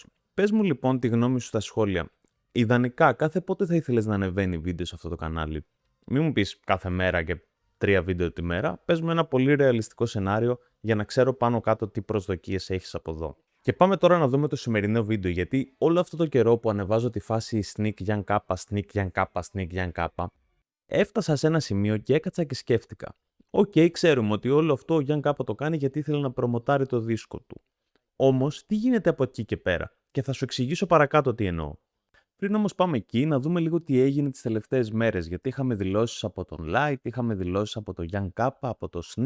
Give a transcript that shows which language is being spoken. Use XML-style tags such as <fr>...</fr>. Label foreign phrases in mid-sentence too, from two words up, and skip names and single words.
<el>Πες μου λοιπόν τη γνώμη σου στα σχόλια. Ιδανικά, κάθε πότε θα ήθελες να ανεβαίνει βίντεο σε αυτό το κανάλι? Μην μου πεις κάθε μέρα και 3 βίντεο τη μέρα. Πες μου ένα πολύ ρεαλιστικό σενάριο για να ξέρω πάνω κάτω τι προσδοκίες έχεις από εδώ. Και πάμε τώρα να δούμε το σημερινό βίντεο, γιατί όλο αυτό το καιρό που ανεβάζω τη φάση Sneak Young Kappa, Sneak Young Kappa, Sneak Young Kappa, έφτασα σε ένα σημείο και έκατσα και σκέφτηκα. Οκ, ξέρουμε ότι όλο αυτό ο Young Kappa το κάνει γιατί ήθελε να προμοτάρει το δίσκο του. Όμως, τι γίνεται από εκεί και πέρα? Και θα σου εξηγήσω παρακάτω τι εννοώ. Πριν όμως πάμε εκεί, να δούμε λίγο τι έγινε τις τελευταίες μέρες, γιατί είχαμε δηλώσεις από τον Light, είχαμε δηλώσεις από το Young Kappa, από το Sneak.</el>